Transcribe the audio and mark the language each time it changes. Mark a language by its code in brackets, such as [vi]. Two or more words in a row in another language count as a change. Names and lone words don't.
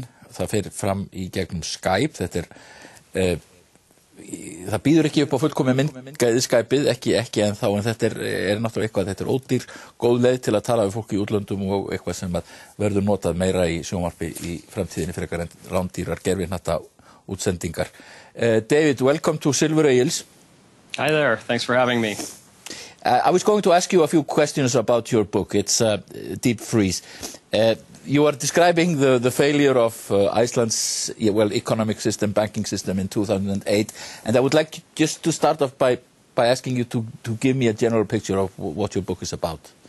[is] Það fer fram í gegnum Skype. Þetta það býður ekki upp á fullkomið myndgæði Skypeið, ekki ennþá, en þetta er náttúrulega eitthvað, þetta er ódýr, góð leið til að tala við fólk í útlöndum og eitthvað sem verður notað meira í sjónvarpi í framtíðinni frekar en rándýrar gervihnatta útsendingar. [en] David, welcome to Silver Ales. Hi there, thanks for having me. I was going to ask you a few questions about your book. It's Deep Freeze. You are describing the failure of Iceland's economic system, banking system in 2008, and I would like just to start off by asking you to give me a general picture of what your book is about.